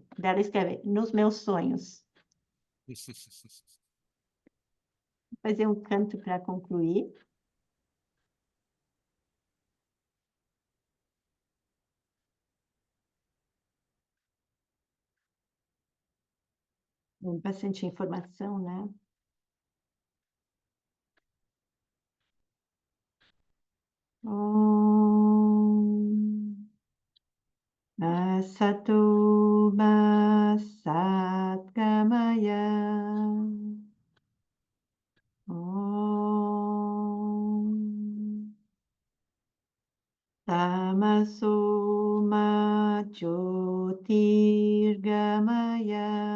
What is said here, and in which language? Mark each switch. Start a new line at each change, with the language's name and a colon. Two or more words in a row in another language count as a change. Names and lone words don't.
Portuguese: Dela escreve, nos meus sonhos. Vou fazer um canto para concluir. Bastante informação, né?
Sanskrit: ॐ असतो मा सद्गमय. ॐ तमसो मा ज्योतिर्गमय.